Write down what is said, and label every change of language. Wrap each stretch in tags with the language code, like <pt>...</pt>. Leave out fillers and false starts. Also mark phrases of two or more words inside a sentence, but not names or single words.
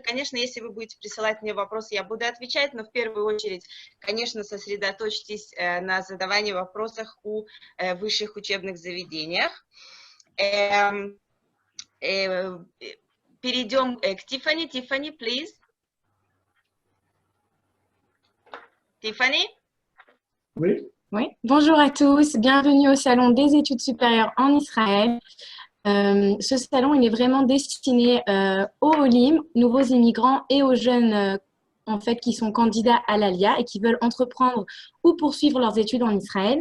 <ru>Конечно, если вы будете присылать мне вопросы, я буду отвечать, но в первую очередь, конечно, сосредоточьтесь на задавании вопросов у высших учебных заведениях. Перейдем к Тиффани. Тиффани, please. Тиффани?</ru> <fr>Oui. Oui. Bonjour à tous, bienvenue au Salon des études supérieures en Israël. Ce salon, il est vraiment destiné aux Olim, nouveaux immigrants, et aux jeunes en fait, qui sont candidats à l'ALIA et qui veulent entreprendre ou poursuivre leurs études en Israël.</fr>